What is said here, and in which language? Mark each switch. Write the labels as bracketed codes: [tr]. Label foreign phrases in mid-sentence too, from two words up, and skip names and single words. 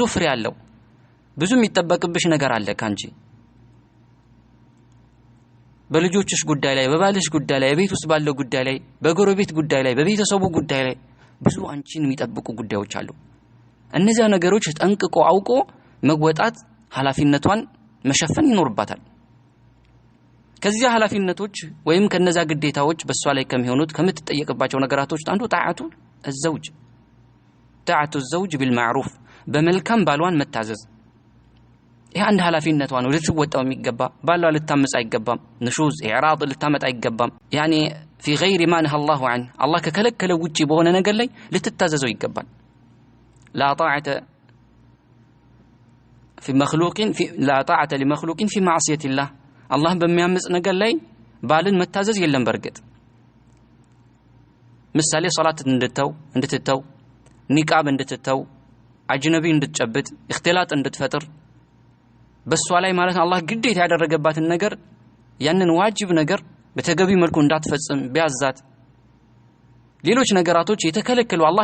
[am] ፍሬ አለው ብዙ የሚጠበቅብሽ ነገር አለ ካንቺ በልጆችሽ ጉዳይ ላይ በባልሽ ጉዳይ ላይ በቤት ውስጥ ባለው ጉዳይ ላይ በጎረቤት ጉዳይ ላይ በቤተሰቡ ጉዳይ ላይ ብዙ አንቺን የሚጠብቁ ጉዳዮች አሉ። እነዚያ ነገሮች ጠንቅቆ አውቆ መወጣት ኃላፊነቷን መሸፈን ይኖርባታል። ከዚያ ኃላፊነቶች ወይም ከነዛ ግዴታዎች በሷ ላይ ከሚሆኑት ከምትጠየቅባቸው ነገራቶች አንዱ ጣዓቱ [ar] الزوج بالمعروف [am] በመልካም ባሏን መታዘዝ። ይሄ አንድ ኃላፊነቷ ነው ልትወጣው የሚገባ። ባሏ ልታመጽ አይገባም። [ar] نشوز إعراض [am] ልታመጣ አይገባም። ያኒ [ar] في غير ما نهى الله عنه [am] الله ከከለከለ ውጪ በሆነ ነገር ላይ ልትታዘዘው ይገባል። لا [ar] طاعة لمخلوق في معصية الله [am] الله በሚያምጽ ነገር ላይ ባልን መታዘዝ የለም። በርግጥ ምሳሌ ሶላት እንድትተው ኒቃብ እንድትተው አጅነቢ እንድትጨብጥ اختلاط እንድትፈጥር በሷ ላይ ማለት አላህ ግዴታ ያደረገባትን ነገር ያንን ዋጅብ ነገር በተገቢ መልኩ እንዳትፈጽም ቢያዛት፣ ሌሎች ነገራቶች የተከለከሉ አላህ